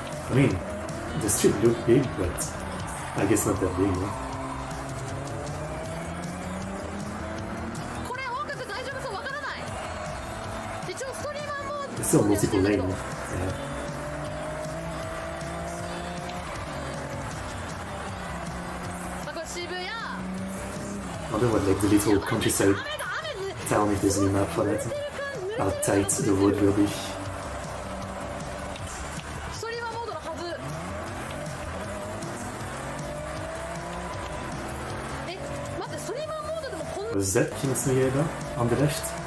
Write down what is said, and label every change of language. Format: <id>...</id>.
<en>I mean, the street looked big, but I guess not that big, no?</en> <ja>これ音楽大丈夫そうわからない。一応ストリーマーも</ja> <en>It's still multiple lane, no? Yeah.</en> <ja>あ、これ渋谷。</ja> <en>I wonder what, like, the little countryside</en> <ja>雨だ雨。</ja> <en>town, if there's any map for that, how tight the road will be.</en> <ja>ストリーマーモードのはず。待って、ストリーマーモードでもこんな。</ja> <en>Was that Kimetsu no Yaiba on the left?</en>